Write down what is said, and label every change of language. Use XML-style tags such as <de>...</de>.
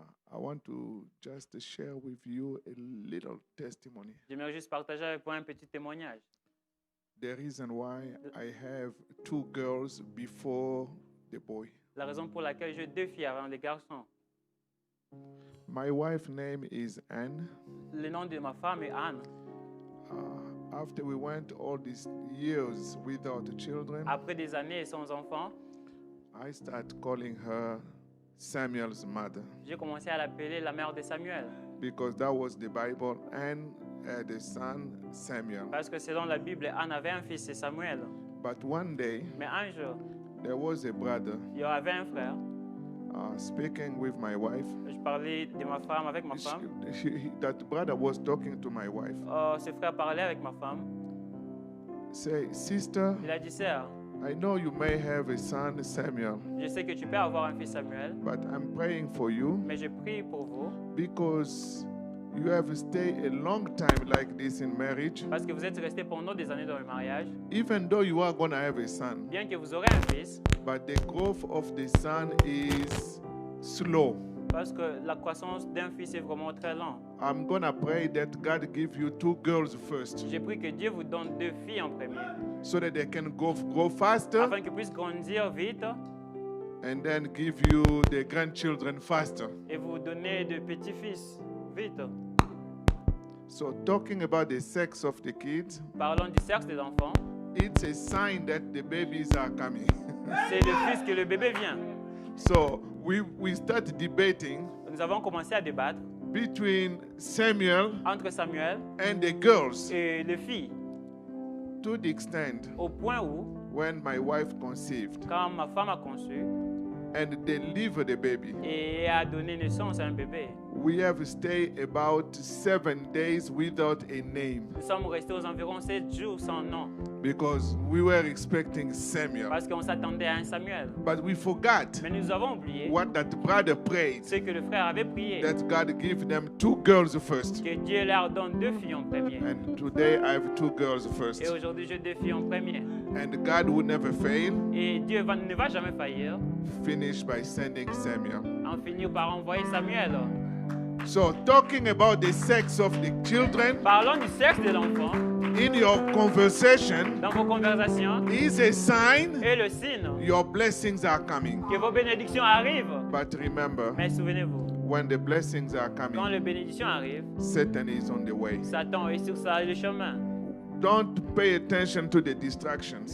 <en>I want to just share with you a little testimony.</en> <fr>J'aimerais juste partager avec vous un petit témoignage.</fr> <en>The reason why I have 2 girls before the boy.</en> <fr>La raison pour laquelle j'ai 2 filles avant les garçons.</fr> <en>My wife's name is Anne.</en> <fr>Le nom de ma femme est Anne.</fr> <en>After we went all these years without children,</en> <fr>Après des années sans enfants,</fr> <en>I started calling her Samuel's mother</en> <fr>j'ai commencé à l'appeler la mère de Samuel.</fr> <en>because that was the Bible. Anne had a son, Samuel.</en> <fr>Parce que selon la Bible, Anne avait un fils, c'est Samuel.</fr> <en>But one day,</en> <fr>Mais un jour,</fr> <en>there was a brother</en> <fr>il y avait un frère.</fr> <en>speaking with my wife.</en> <fr>Je parlais de ma femme avec ma femme.</fr> <en>That brother was talking to my wife.</en> <fr>Ce frère parlait avec ma femme.</fr> <en>Say, sister,</en> <fr>Il a dit, sœur,</fr> <en>I know you may have a son, Samuel,</en> <fr>je sais que tu peux avoir un fils Samuel,</fr> <en>but I'm praying for you</en> <fr>mais je prie pour vous</fr> <en>because you have stayed a long time like this in marriage.</en> <fr>parce que vous êtes restés pendant des années dans le mariage.</fr> <en>Even though you are going to have a son,</en> <fr>Bien que vous aurez un fils,</fr> <en>but the growth of the son is slow.</en> <fr>parce que la croissance d'un fils est vraiment très lente.</fr> <en>I'm going to pray that God give you 2 girls first</en> <fr>J'ai pris que Dieu vous donne 2 filles en premier,</fr> <en>so that they can grow faster</en> <fr>afin qu'ils puissent grandir vite</fr> <en>and then give you the grandchildren faster.</en> <fr>et vous donner de petits-fils vite.</fr> <en>So talking about the sex of the kids,</en> <fr>Parlons du sexe des enfants.</fr> <en>it's a sign that the babies are coming.</en> <fr>C'est le fils que le bébé vient.</fr> <en>So we start debating</en> <fr>Nous avons commencé à débattre</fr> <en>between Samuel</en> <fr>entre Samuel</fr> <en>and the girls</en> <fr>et les filles,</fr> <en>to the extent</en> <fr>au point où,</fr> <en>when my wife conceived</en> <fr>quand ma femme a conçu</fr> <en>and delivered the baby,</en> <fr>et a donné naissance à un bébé,</fr> <en>we have stayed about 7 days without a name</en> <fr>nous sommes restés aux environs 7 jours sans nom,</fr> <en>because we were expecting Samuel.</en> <fr>parce qu'on s'attendait à un Samuel.</fr> <en>But we forgot</en> <fr>Mais nous avons oublié</fr> <en>what that brother prayed,</en> <fr>ce que le frère avait prié,</fr> <en>that God give them 2 girls first.</en> <fr>que Dieu leur donne 2 filles en premier.</fr> <en>And today I have 2 girls first.</en> <fr>Et aujourd'hui, j'ai 2 filles en premier.</fr> <en>And God will never fail.</en> <fr>Et Dieu ne va jamais faillir.</fr> <en>Finish by sending Samuel.</en> <fr>En finir par envoyer Samuel.</fr> <en>So talking about the sex of the children</en> <fr>Parlons du sexe de l'enfant</fr> <en>in your conversation</en> <fr>dans vos conversations</fr> <en>is a sign</en> <fr>et le signe</fr> <en>your blessings are coming.</en> <fr>que vos bénédictions arrivent.</fr> <en>But remember,</en> <fr>Mais souvenez-vous,</fr> <en>when the blessings are</en> <fr>quand</fr> <en>coming,</en> <fr>les bénédictions arrivent,</fr> <en>Satan is on the way.</en> <fr>Satan est sur le chemin.</fr> <en>Don't pay attention to the distractions.</en>